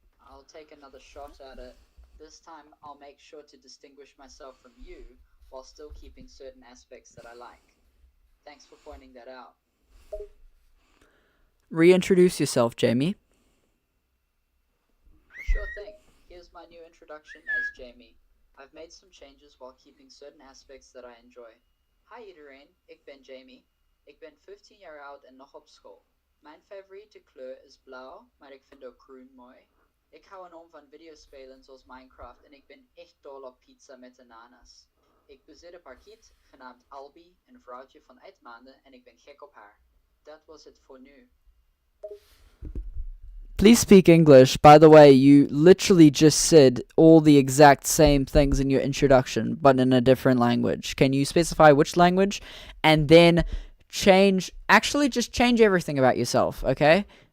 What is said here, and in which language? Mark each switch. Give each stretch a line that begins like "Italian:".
English: I'll take another shot at it. This time I'll make sure to distinguish myself from you while still keeping certain aspects that I like. Thanks for pointing that out. Reintroduce yourself, Jamie. Sure thing. Here's my new introduction as Jamie. I've made some changes while keeping certain aspects that I enjoy.
Dutch: Hi iedereen, ik ben Jamie. Ik ben 15 jaar oud en nog op school. Mijn favoriete kleur is blauw, maar ik vind ook groen mooi. Ik hou enorm van videospelen zoals Minecraft en ik ben echt dol op pizza met ananas. Ik bezit een parkiet genaamd Albi, een vrouwtje van 8 maanden en ik ben gek op haar. Dat was het voor nu.
English: Please speak English. By the way, you literally just said all the exact same things in your introduction, but in a different language. Can you specify which language? And then just change everything about yourself, okay?